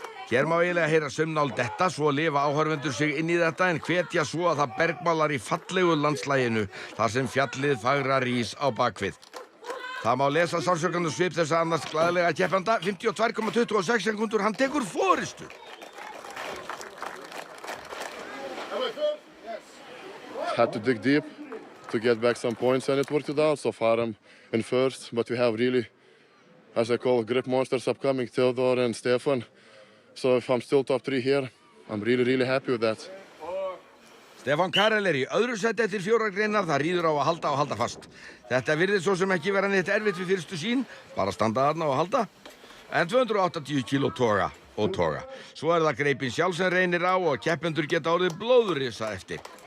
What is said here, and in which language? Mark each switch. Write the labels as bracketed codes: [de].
[is] Hér má eiginlega heyra saumnál detta, svo lifa áhorfendur sig inn í þetta en hvetja svo að það bergmálar í fallegu landslæginu þar sem fjallið fagra rís á bakvið. Það má lesa sársaukann svip þessa annars glaðlega keppanda, 52,26 sekúndur, hann tekur forystu. [en] Had to dig deep to get back some points and it worked out. So far I'm in first, but we have really, as I call, grip monsters upcoming, Theodor and Stefan. So if I'm still top 3 here, I'm really happy with that. [is] Stefán Karel í öðru seti eftir 4 greinar, það ríður á að halda fast. Þetta virðist svo sem ekki vera neitt erfitt við fyrstu sín, bara standa þarna og halda. En 280 kíló toga og toga. Svo það greipinn sjálf sem reynir á og keppendur geta orðið blóðrisa eftir.